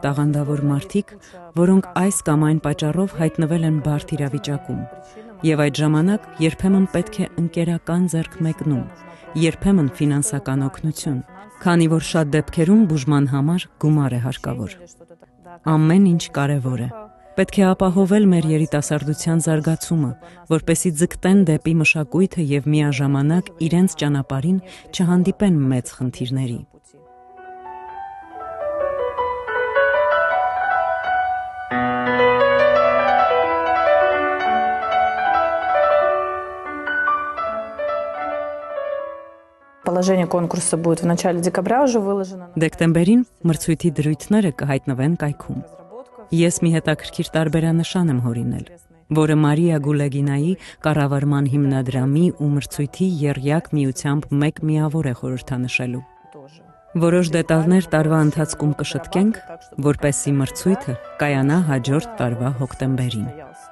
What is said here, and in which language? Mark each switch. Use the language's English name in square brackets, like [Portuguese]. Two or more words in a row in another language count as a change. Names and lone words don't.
[Armenian] տաղանդավոր մարդիկ, որոնք այս կամ այն պատճառով հայտնվել են բարդ իրավիճակում։ Եվ այդ ժամանակ երբեմն պետք է ընկերական ձեռքմեկնում, երբեմն ֆինանսական օգնություն, քանի որ շատ դեպքերում բուժման համար գումար է հարկավոր։ Ամեն ինչ կարևոր է։ Պետք է ապահովել մեր երիտասարդության զարգացումը, որպեսզի ձգտեն դեպի մշակույթը եւ միաժամանակ իրենց ճանապարհին չհանդիպեն մեծ խնդիրների։ [Russian] Положение конкурса будет в начале декабря уже выложено. [Armenian] Դեկտեմբերին մրցույթի դրույթները կհայտնվեն կայքում։ Ես մի հետաքրքիր տարբերանշան եմ հորինել, որը Մարիա Գուլեգինայի կառավարման հիմնադրամի ու մրցույթի եռյակ միությամբ մեկ միավոր է խորհրդանշելու։ Որոշ դետալներ տարվա ընթացքում կշտկենք, որպեսզի մրցույթը կայանա հաջորդ տարվա հոկտեմբերին։